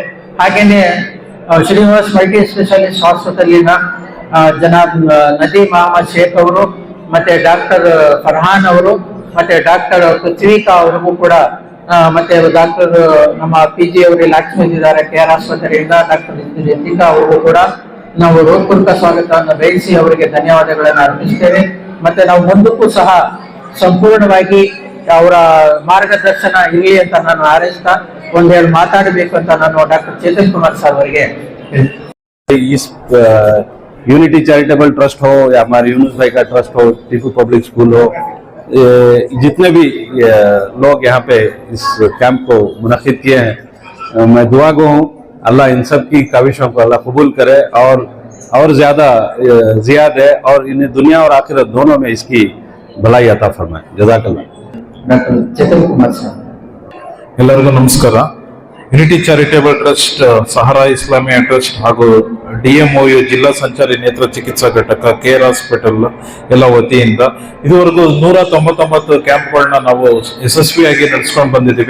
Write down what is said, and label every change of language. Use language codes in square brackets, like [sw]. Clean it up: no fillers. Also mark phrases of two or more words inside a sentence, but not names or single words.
[kn] ಹಾಗೇನೆ ಶ್ರೀನಿವಾಸ್ ಮಲ್ಟಿ ಸ್ಪೆಷಾಲಿಸ್ಟ್ ಹಾಸ್ಪಿಟಲಿನ ಜನಾಬ್ ನದೀಮ್ ಅಹಮದ್ ಶೇಖ್ ಅವರು ಮತ್ತೆ ಡಾಕ್ಟರ್ ಫರ್ಹಾನ್ ಅವರು ಮತ್ತೆ ಡಾಕ್ಟರ್ ಪೃಥ್ವಿಕಾ ಅವರಿಗೂ ಕೂಡ ಮತ್ತೆ ಡಾಕ್ಟರ್ ನಮ್ಮ PG ಅವರಲ್ಲಿ ಲಕ್ಷ್ಮಿದ್ದಾರೆ KR ಆಸ್ಪತ್ರೆಯಿಂದ ಡಾಕ್ಟರ್ ರಿತಿಕಾ ಅವರಿಗೂ ಕೂಡ ನಾವು ಹೃತ್ಪೂರ್ವಕ ಸ್ವಾಗತವನ್ನು ಬಯಸಿ ಅವರಿಗೆ ಧನ್ಯವಾದಗಳನ್ನು ಅರ್ಪಿಸ್ತೇವೆ. ಮತ್ತೆ ನಾವು ಮುಂದಕ್ಕೂ ಸಹ ಸಂಪೂರ್ಣವಾಗಿ ಅವರ ಮಾರ್ಗದರ್ಶನ ಇರಲಿ ಅಂತ ನಾನು ಹಾರೈಸ್ತಾ ಒಂದೆರಡು ಮಾತಾಡಬೇಕು ಅಂತ ನಾನು ಡಾಕ್ಟರ್ ಚೇತನ್ ಕುಮಾರ್ ಸರ್ ಅವರಿಗೆ [ur] اس یونٹی چیریٹیبل ٹرسٹ ہو یا ہمارے یونس بھائی کا ٹرسٹ ہو، ٹیپو پبلک اسکول ہو، جتنے بھی لوگ یہاں پہ اس کیمپ کو منعقد کیے ہیں، میں دعا گو ہوں اللہ ان سب کی کاوشوں کو اللہ قبول کرے اور زیادہ زیاد ہے اور انہیں دنیا اور آخرت دونوں میں اس کی بھلائی عطا فرمائے. जज़ाकल्लाह. [kn] ಡಾಕ್ಟರ್ ಚೇತನ್ ಕುಮಾರ್ ಸರ್. ಎಲ್ಲರಿಗೂ ನಮಸ್ಕಾರ. ಯುನಿಟಿ ಚಾರಿಟೇಬಲ್ ಟ್ರಸ್ಟ್, ಸಹಾರಾ ಇಸ್ಲಾಮಿಯಾ ಟ್ರಸ್ಟ್ ಹಾಗೂ DMOU ಜಿಲ್ಲಾ ಸಂಚಾರಿ ನೇತ್ರ ಚಿಕಿತ್ಸಾ ಘಟಕ, KR ಹಾಸ್ಪಿಟಲ್ ಎಲ್ಲ ವತಿಯಿಂದ ಇದುವರೆಗೂ 199 ಕ್ಯಾಂಪ್ಗಳನ್ನ ನಾವು ಯಶಸ್ವಿಯಾಗಿ ನಡೆಸ್ಕೊಂಡು ಬಂದಿದ್ದೀವಿ.